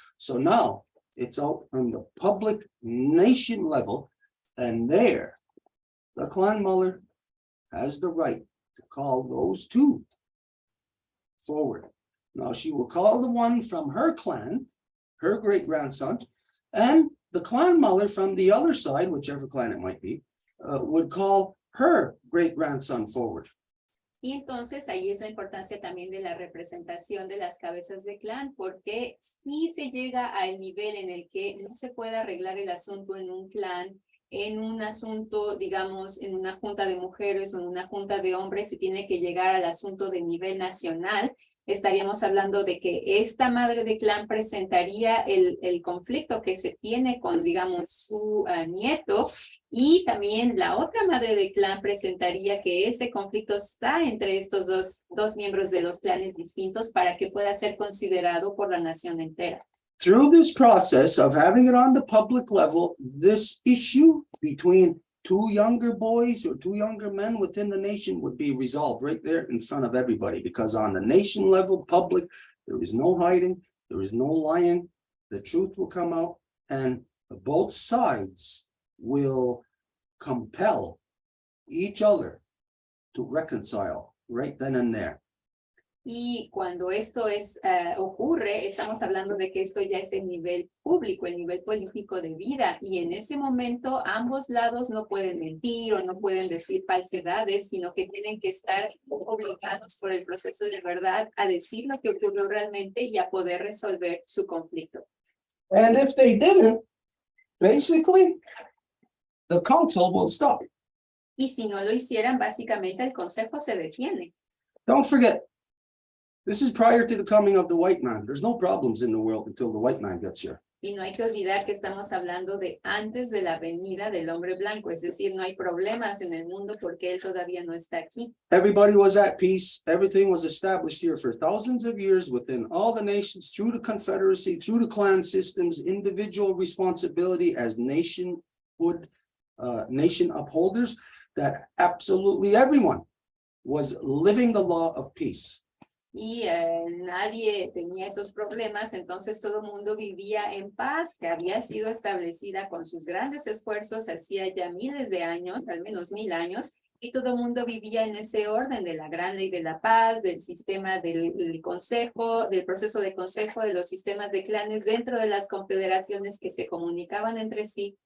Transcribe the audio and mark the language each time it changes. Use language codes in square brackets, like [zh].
[en] So now, it's out on the public nation level, and there, the clan mother has the right to call those two forward. Now, she will call the one from her clan, her great-grandson, and the clan mother from the other side, whichever clan it might be, would call her great-grandson forward. [es] Y entonces ahí es la importancia también de la representación de las cabezas de clan, porque si se llega al nivel en el que no se puede arreglar el asunto en un clan, en un asunto, digamos, en una junta de mujeres o en una junta de hombres, se tiene que llegar al asunto de nivel nacional. Estaríamos hablando de que esta madre de clan presentaría el conflicto que se tiene con, digamos, su nieto, y también la otra madre de clan presentaría que ese conflicto está entre estos dos miembros de los clanes distintos para que pueda ser considerado por la nación entera. [en] Through this process of having it on the public level, this issue between two younger boys or two younger men within the nation would be resolved right there in front of everybody, because on the nation level, public, there is no hiding, there is no lying, the truth will come out, and both sides will compel each other to reconcile right then and there. [es] Y cuando esto ocurre, estamos hablando de que esto ya es el nivel público, el nivel político de vida, y en ese momento ambos lados no pueden mentir o no pueden decir falsedades, sino que tienen que estar obligados por el proceso de verdad a decir lo que ocurrió realmente y a poder resolver su conflicto. [en] And if they didn't, basically, the council will stop. [es] Y si no lo hicieran, básicamente el consejo se detiene. [en] Don't forget, this is prior to the coming of the white man. There's no problems in the world until the white man gets here. [es] Y no hay que olvidar que estamos hablando de antes de la venida del hombre blanco, es decir, no hay problemas en el mundo porque él todavía no está aquí. [en] Everybody was at peace. Everything was established here for thousands of years within all the nations, through the confederacy, through the clan systems, individual responsibility as nation upholders, that absolutely everyone was living the law of peace. [es] Y nadie tenía esos problemas, entonces todo el mundo vivía en paz, que había sido establecida con sus grandes esfuerzos hacía ya miles de años, al menos 1000 años, y todo el mundo vivía en ese orden de la gran ley de la paz, del sistema del consejo, del proceso de consejo, de los sistemas de clanes dentro de las confederaciones que se comunicaban entre sí.